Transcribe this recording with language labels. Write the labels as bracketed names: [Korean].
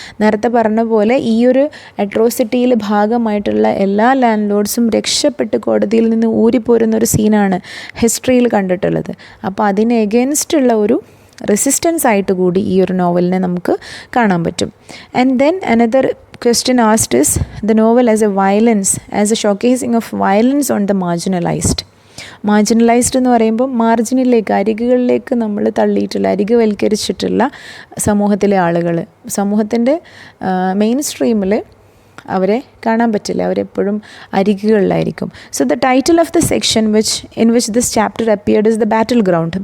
[Malayalam] നേരത്തെ പറഞ്ഞ പോലെ ഈ ഒരു അട്രോസിറ്റിയിൽ ഭാഗമായിട്ടുള്ള എല്ലാ ലാൻഡ് ലോഡ്സും രക്ഷപ്പെട്ട് കോടതിയിൽ നിന്ന് ഊരിപ്പോരുന്ന ഒരു സീനാണ് ഹിസ്റ്ററിയിൽ കണ്ടിട്ടുള്ളത്. അപ്പോൾ അതിന് എഗെയിൻസ്റ്റുള്ള ഒരു റെസിസ്റ്റൻസ് ആയിട്ട് കൂടി ഈ ഒരു നോവലിനെ നമുക്ക് കാണാൻ പറ്റും. [English] And then another question asked is the novel as a violence, as a showcasing of violence on the marginalized. [Malayalam] Marginalised എന്ന് പറയുമ്പോൾ മാർജിനിലേക്ക്, അരികുകളിലേക്ക് നമ്മൾ തള്ളിയിട്ടുള്ള, അരികുവൽക്കരിച്ചിട്ടുള്ള സമൂഹത്തിലെ ആളുകൾ, സമൂഹത്തിൻ്റെ മെയിൻ സ്ട്രീമിൽ അവരെ കാണാൻ പറ്റില്ല, അവരെപ്പോഴും അരികുകളിലായിരിക്കും. [English] So the title of the section in which this chapter appeared is the battle ground.